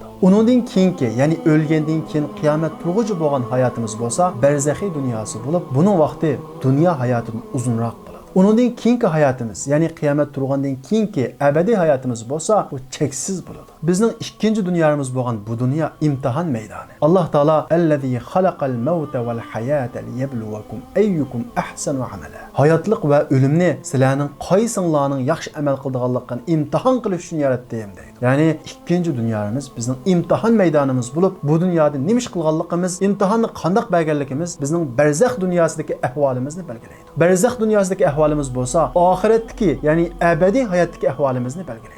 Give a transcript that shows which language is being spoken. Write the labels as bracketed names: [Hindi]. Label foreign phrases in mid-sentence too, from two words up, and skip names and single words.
[Uzbek] Undan keyingi, ya'ni o'lgandan keyin qiyomat turg'uchi bo'lgan hayotimiz bo'lsa, barzaxiy dunyosi bo'lib, buning vaqti dunyo hayotidan uzunroq bo'ladi. Undan keyingi hayotimiz, ya'ni qiyomat turgandan keyingi abadiy hayotimiz bo'lsa, bu cheksiz bo'ladi. Bizning ikkinchi dunyamiz bo'lgan bu dunyo imtihon maydoni. Alloh taolo [Arabic] الذي خلق الموت والحياة ليبلوكم أيكم أحسن عملا. [Uzbek] Hayotlik va o'limni sizlarning qaysinglarning yaxshi amal qilganligini imtihon qilish uchun yaratdim deydi. Ya'ni ikkinchi dunyomiz bizning imtihon maydonimiz bo'lib, bu dunyoda nima ish qilganligimiz, imtihonni qanday berganligimiz bizning barzax dunyosidagi ahvolimizni belgilaydi. Barzax dunyosidagi ahvolimiz bo'lsa, oxiratdagi, ya'ni abadiy hayotdagi ahvolimizni belgilaydi.